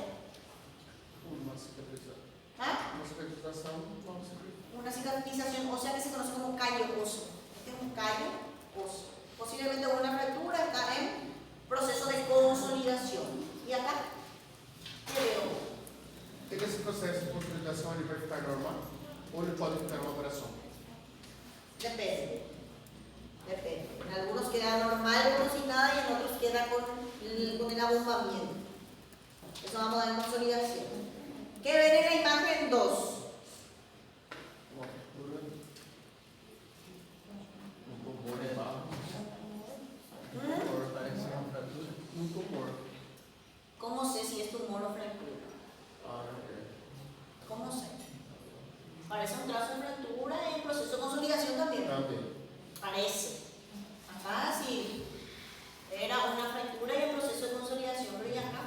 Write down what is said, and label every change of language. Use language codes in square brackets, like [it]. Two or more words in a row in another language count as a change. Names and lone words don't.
[es] Una cicatrización. ¿Ah? Una cicatrización. Una cicatrización ósea que se conoce como callo óseo. Este es un callo óseo. Posiblemente una fractura, está en proceso de consolidación. ¿Y acá? ¿Qué veo? [pt] Esse processo de consolidação ele vai ficar normal ou ele pode ficar uma operação? [es] Depende. En algunos queda normal como si nada y en otros queda con el abombamiento. Eso vamos a dar en consolidación. ¿Qué ven en la imagen 2? [pt] Uma fractura. Tumor é barro. Tumor parece uma fratura. Tumor. [es] ¿Cómo sé si es tumor o fractura? Parece un trazo de fractura y proceso de consolidación también. También. Parece. Acá sí. Era una fractura y un proceso de consolidación, pero ¿y acá?